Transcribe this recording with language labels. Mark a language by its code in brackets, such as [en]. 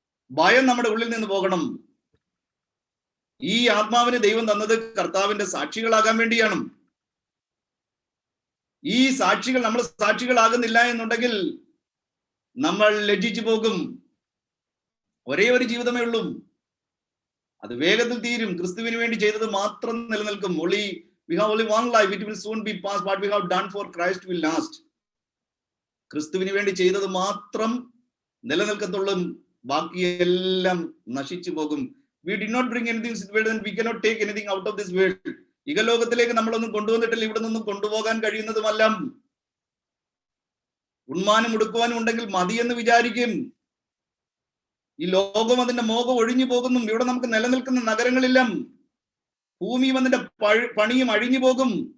[ml] ഭയം നമ്മുടെ ഉള്ളിൽ നിന്ന് പോകണം. ഈ ആത്മാവിന് ദൈവം തന്നത് കർത്താവിന്റെ സാക്ഷികളാകാൻ വേണ്ടിയാണ്. ഈ സാക്ഷികൾ, നമ്മൾ സാക്ഷികളാകുന്നില്ല എന്നുണ്ടെങ്കിൽ നമ്മൾ ലജ്ജിച്ചു പോകും. ഒരേ ഒരു ജീവിതമേ ഉള്ളൂ, അത് വേഗത്തിൽ തീരും. ക്രിസ്തുവിന് വേണ്ടി ചെയ്തത് മാത്രം നിലനിൽക്കും. [en] We have only one life, it will soon be past. What we have done for Christ will last. [ml] ക്രിസ്തുവിന് വേണ്ടി ചെയ്തത് മാത്രം നിലനിൽക്കത്തുള്ളൂ, ബാക്കിയെല്ലാം നശിച്ചു പോകും. [en] We did not bring anything to this world and we cannot take anything out of this world. [ml] ഇഹലോകത്തിലേക്ക് നമ്മളൊന്നും കൊണ്ടുവന്നിട്ടില്ല, ഇവിടെ നിന്നും കൊണ്ടുപോകാൻ കഴിയുന്നതുമല്ല. ഉണ്മാനും ഉടുക്കുവാനും ഉണ്ടെങ്കിൽ മതി എന്ന് വിചാരിക്കും. ഈ ലോകം അതിന്റെ മോഹം ഒഴിഞ്ഞു പോകുന്നു. ഇവിടെ നമുക്ക് നിലനിൽക്കുന്ന നഗരങ്ങളില്ല. ഭൂമി അതിന്റെ പണിയും അഴിഞ്ഞു പോകും.